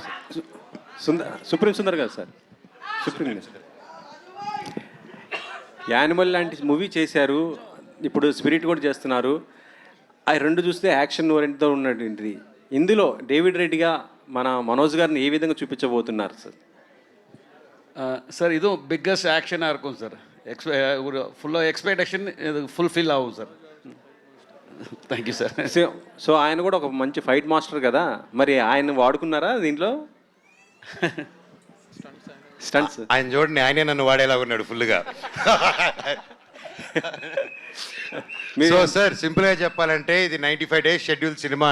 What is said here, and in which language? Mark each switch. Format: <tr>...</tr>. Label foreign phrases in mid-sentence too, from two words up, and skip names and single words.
<te>సుప్రీం సుందర్ గారు సార్, సుప్రీం యానిమల్ లాంటి మూవీ చేశారు, ఇప్పుడు స్పిరిట్ కూడా చేస్తున్నారు. ఆ రెండు చూస్తే యాక్షన్ ఓరియంట్తో ఉన్నటువంటిది. ఇందులో డేవిడ్ రెడ్డిగా మన మనోజ్ గారిని ఏ విధంగా చూపించబోతున్నారు సార్?</te> <ta>சார் இதுவும் பிக்கஸ்ட் ஆக்ஷனாக இருக்கும் சார். ஒரு ஃபுல்லாக எக்ஸ்பெக்டேஷன் இது ஃபுல்ஃபில் ஆகும் சார்.</ta> <en>thank you sir.</en> <te>సో ఆయన కూడా ఒక మంచి</te> <en>fight master</en> <te>కదా, మరి ఆయన వాడుకున్నారా దీంట్లో? స్టంట్స్ ఆయన చూడండి, ఆయనే నన్ను వాడేలా ఉన్నాడు ఫుల్గా.</te> <en>so sir,</en> <te>సింపుల్గా చెప్పాలంటే ఇది 95</te> <en>days schedule</en> <te>సినిమా.</te>